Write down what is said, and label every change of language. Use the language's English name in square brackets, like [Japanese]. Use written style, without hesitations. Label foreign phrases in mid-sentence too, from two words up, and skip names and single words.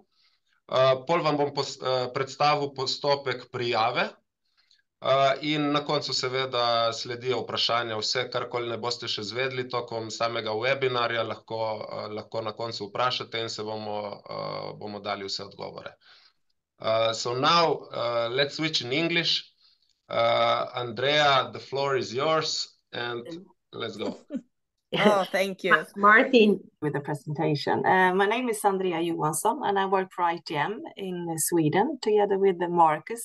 [Slovenian] Pol vam bom predstavil postopek prijave in na koncu seveda sledijo vprašanja. Vse, karkoli ne boste še zvedeli tokom samega webinarja, lahko na koncu vprašate in se bomo dali vse odgovore. [English] So now let's switch in English. Andrea, the floor is yours and let's go. Oh, thank you. Martin with the presentation. My name is Andrea Johansson and I work for ITM in Sweden together with Marcus.